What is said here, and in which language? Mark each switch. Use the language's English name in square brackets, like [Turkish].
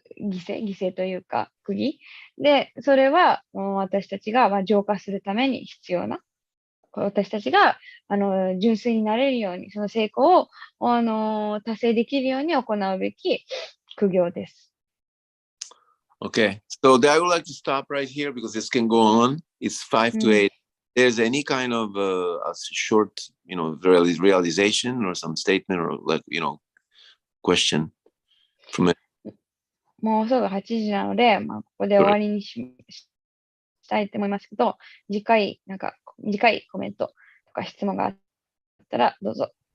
[Japanese] 犠牲というか、釘。で、それは私たちが浄化するために必要な、私たちが純粋になれるように、その成功を達成できるように行うべき苦行です。 [English] Okay, so I would like to stop right here because this can go on. It's 5 to 8. There's any kind of a short, realization or some statement or question from it. [Japanese] もうすぐ8時なので、ここで終わりにしたいと思いますけど、次回コメントとか質問があったらどうぞ。